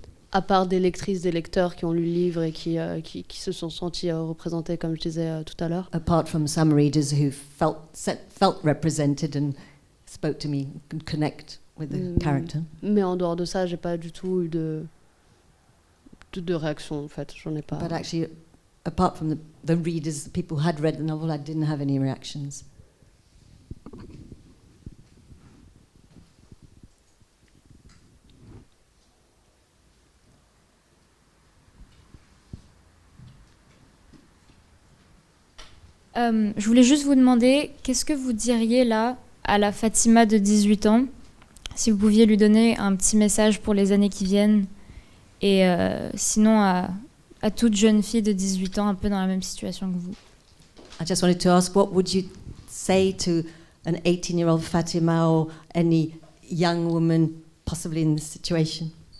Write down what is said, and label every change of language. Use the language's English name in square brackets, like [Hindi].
[French] À part des lectrices, des lecteurs qui ont lu le livre et qui se sont sentis représentés, comme je disais tout à l'heure. [English] Apart from some readers who felt represented and spoke to me and connect with the character. [French] Mais en dehors de ça, j'ai pas du tout eu de réaction en fait. J'en ai pas. [English] But actually, apart from the readers, the people who had read the novel, I didn't have any reactions. [French] Je voulais juste vous demander, qu'est-ce que vous diriez là à la Fatima de 18 ans, si vous pouviez lui donner un petit message pour les années qui viennent, et sinon à toute jeune fille de 18 ans un peu dans la même situation que vous. [English] I just wanted to ask, what would you say to an 18-year-old Fatima or any young woman possibly in this situation?